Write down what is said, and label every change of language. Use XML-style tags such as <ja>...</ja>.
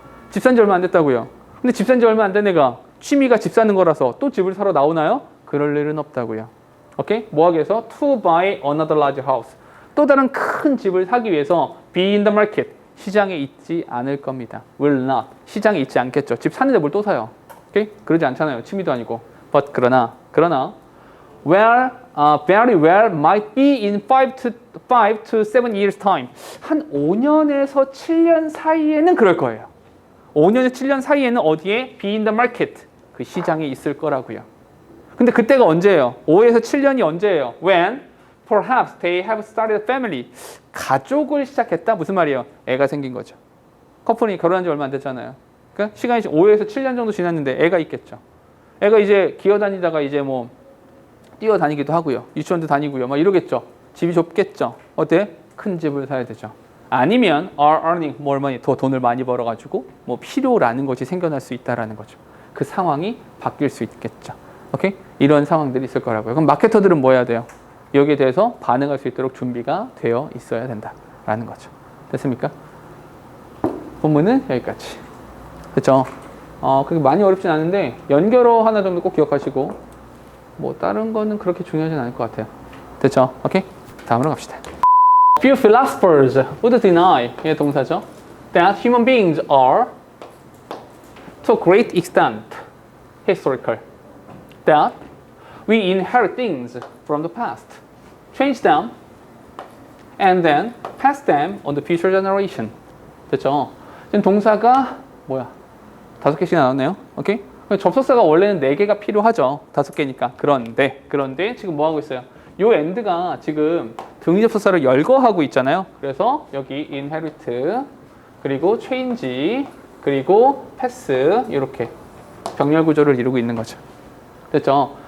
<ko>집 산 지 얼마 안 됐다고요. 근데 집 산 지 얼마 안 된 애가 취미가 집 사는 거라서 또 집을 사러 나오나요? 그럴 일은 없다고요. 오케이? 뭐 하기 위해서?</ko> <en>To buy another large house.</en> <ko>또 다른 큰 집을 사기 위해서</ko> <en>be in the market.</en> <ko>시장에 있지 않을 겁니다. will not. 시장에 있지 않겠죠. 집 사는데 뭘 또 사요? 오케이? 그러지 않잖아요. 취미도 아니고.</ko> <en>but 그러나 where very well might be in 5 to 7 years time.</en> <ko>한 5년에서 7년 사이에는 그럴 거예요. 5년에서 7년 사이에는 어디에?</ko> <en>be in the market.</en> <ko>그 시장에 있을 거라고요. 근데 그때가 언제예요? 5에서 7년이 언제예요?</ko> <en>when perhaps they have started a family.</en> <ko>가족을 시작했다? 무슨 말이에요? 애가 생긴 거죠. 커플이 결혼한 지 얼마 안 됐잖아요. 그러니까 시간이 5에서 7년 정도 지났는데 애가 있겠죠. 애가 이제 기어다니다가 이제 뭐 뛰어다니기도 하고요. 유치원도 다니고요. 막 이러겠죠. 집이 좁겠죠. 어때? 큰 집을 사야 되죠.</ko> <en>아니면 are earning more money.</en> <ko>더 돈을 많이 벌어가지고 뭐 필요라는 것이 생겨날 수 있다라는 거죠. 그 상황이 바뀔 수 있겠죠. 오케이? 이런 상황들이 있을 거라고요. 그럼 마케터들은 뭐 해야 돼요? 여기에 대해서 반응할 수 있도록 준비가 되어 있어야 된다라는 거죠. 됐습니까? 본문은 여기까지. 그렇죠? 그게 많이 어렵진 않은데 연결어 하나 정도 꼭 기억하시고 뭐 다른 거는 그렇게 중요하진 않을 것 같아요. 됐죠? 오케이? 다음으로 갑시다.</ko> <en>Few philosophers would deny,</en> <ko>의 동사죠.</ko> <en>That human beings are to a great extent historical. That we inherit things from the past, change them, and then pass them on the future generation.</en> <ko>됐죠? 지금 동사가 뭐야? 5개씩 나왔네요. 오케이? 접속사가 원래는 4개가 필요하죠. 5개니까. 그런데 지금 뭐 하고 있어요? 요 end가 지금 등위 접속사를 열거하고 있잖아요. 그래서 여기 inherit, 그리고 change, 그리고 pass 이렇게 병렬 구조를 이루고 있는 거죠. 됐죠?</ko>